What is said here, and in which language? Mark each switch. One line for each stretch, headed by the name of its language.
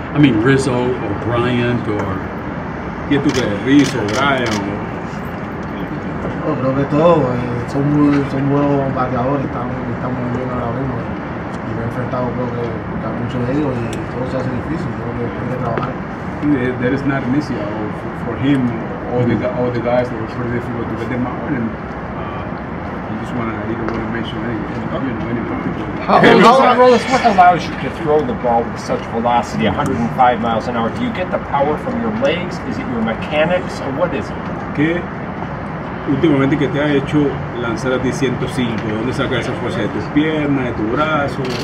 English: I mean, Rizzo or Bryant or...
Spanish: ¿Quién tú crees? Rizzo, Bryant No, creo que todos son buenos bateadores, están muy bien ahora mismo. Y me he enfrentado creo que a muchos de ellos y todo se hace difícil, creo que hay que trabajar.
English: That is not an issue for him. All the guys that were pretty difficult to get them out, and he just want to mention any particular. What allows you to throw the ball with such velocity, 105 miles an hour? Do you get the power from your legs? Is it your mechanics, or what is it?
Spanish: ¿Qué últimamente que te ha hecho lanzar a ti 105? ¿De dónde sacas esa fuerza? ¿De tus piernas, de tu brazo?